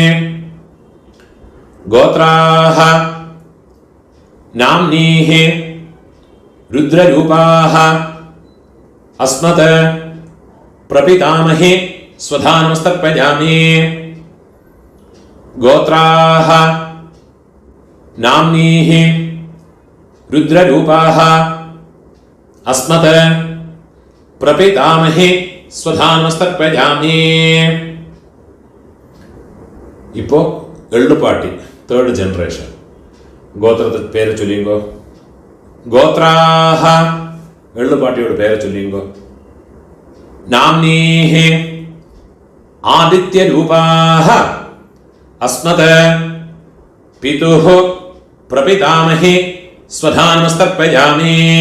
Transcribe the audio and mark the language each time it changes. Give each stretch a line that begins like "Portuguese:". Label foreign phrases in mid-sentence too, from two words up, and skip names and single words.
Sanskrit: ഗോത്രാഹ നാംനീഃ രുദ്രരൂപാഃ അസ്മത് പ്രപിതാമഹി സ്വധാനമസ്തപ്പയാമി. ഗോത്രാഹ നാംനീഃ രുദ്രരൂപാഃ अस्मत् प्रपितामहे स्वधानमस्तर्पयामि.
Malayalam: ഇപ്പോ എള്ളുപാട്ടി
English: third generation.
Malayalam: ഗോത്രത്തിന്റെ പേര് ചൊല്ലിങ്കോ. ഗോത്രാഹ എള്ളുപാട്ടിയോട് പേര് ചൊല്ലിങ്കോ.
Sanskrit: നാംനീഹ ആദിത്യരൂപാഹ അസ്മത് പിതുഃ പ്രപിതാമഹേ സ്വധാനമസ്തർപ്പയാമി.